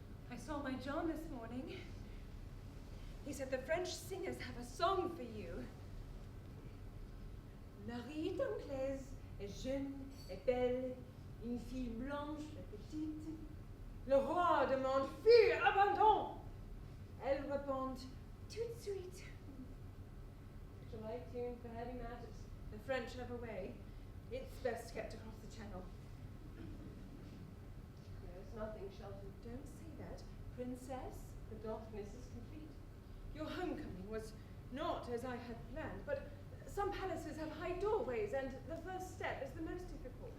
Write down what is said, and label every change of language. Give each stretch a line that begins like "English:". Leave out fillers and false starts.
English: I saw my John this morning. He said the French singers have a song for you.
French: Marie est anglaise, est jeune, est belle, une fille blanche, est petite. Le roi demande fille abandon. Elle répond tout de suite.
English: Shall I tune for heavy matters? The French have a way. It's best kept across the channel. There's nothing, Shelton. Don't say that. Princess, The darkness is complete. your homecoming was not as I had planned, but some palaces have high doorways, and the first step is the most difficult.